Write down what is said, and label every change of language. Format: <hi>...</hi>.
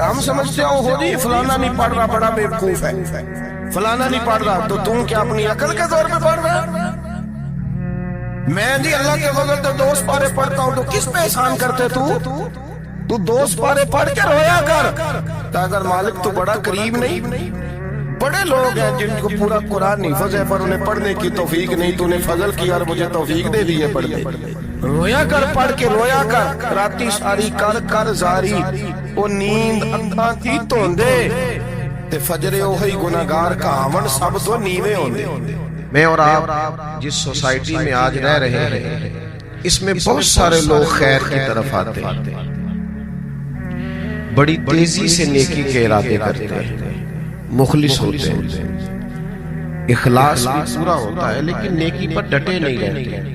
<ur>ہم سمجھتے ہیں ہو جی فلانا نہیں پڑھ رہا بڑا بیوقوف ہے, فلانا نہیں پڑھ رہا, تو تم کیا اپنی عقل کے طور پہ پڑھ رہا ہے؟ میں جی اللہ کے فضل سے 2 پارے پڑھتا ہوں, تو کس پہ احسان کرتے تو 2 پارے پڑھ کے رویا کر. اگر مالک تو بڑا قریب نہیں. بڑے لوگ ہیں جن کو پورا قرآن حفظ ہے پر انہیں پڑھنے کی توفیق نہیں. تو نے فضل کیا اور مجھے توفیق دے دی ہے پڑھنے. رویا کر, پڑھ کے رویا کر.</ur> <pa>راتی ساری کر زاری, وہ نیند اکھاں تھی توندے تے فجر اوہی گناہگار کہاون سب تو نیوے ہوندے.</pa> <ur>میں اور آپ جس سوسائٹی میں آج رہ رہے ہیں اس میں بہت سارے لوگ خیر کی طرف آتے ہیں, بڑی تیزی سے نیکی کے ارادے کرتے ہیں, مخلص ہوتے ہیں, اخلاص بھی پورا ہوتا ہے لیکن نیکی پر ڈٹے نہیں رہتے.</ur>